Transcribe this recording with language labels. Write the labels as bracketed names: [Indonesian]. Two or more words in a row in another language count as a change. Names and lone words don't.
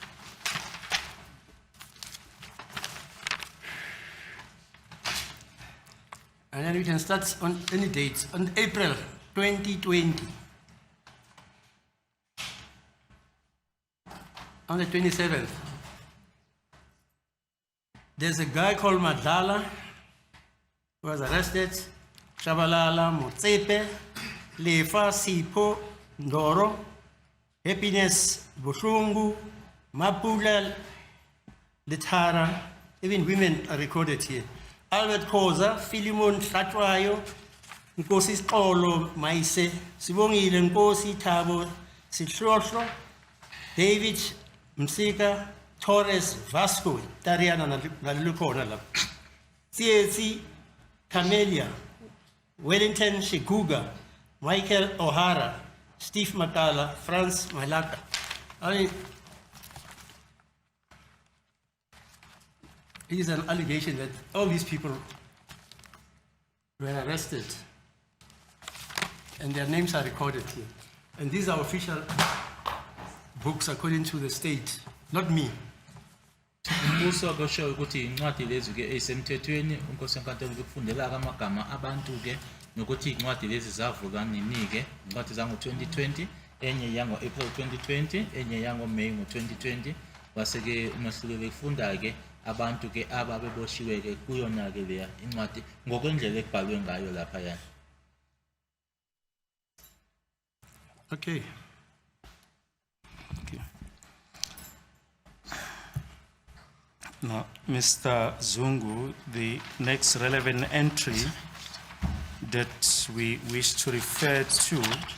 [English] And then we can start on any dates. On April 2020. On the 27th. There's a guy called Madala who was arrested. Shabalala, Motsepe, Lefa, Sipo, Ndoro, Happiness, Bushungu, Mapula, Letara. Even women are recorded here. Albert Koza, Philemon Tlatwayo, Nkosi Xolo Maise, Sibongile Nkosi Thabo Sihlohlo, David Msika, Torres Vasco, Tariana Nalukona, Tsietsi Camelia, Wellington Shiguga, Michael O'Hara, Steve Matala, Franz Malaka. I mean, it is an allegation that all these people were arrested and their names are recorded here. And these are official books according to the state, not me. [Zulu] Umbuso kusho ukuthi incwadi lezi ke esemthethweni unkosi enkantolo ukufundela amagama abantu ke nokuthi incwadi lezi zavulwa nini ke incwadi zango 2020 enye yango April 2020 enye yango May 2020 base ke umahluko bekufunda ke abantu ke ababeboshiwe ke kuyona ke leya incwadi ngokwendlela ekubhalwe ngayo lapha yana. [English] Okay. Now, Mr. Zungu, the next relevant entry that we wish to refer to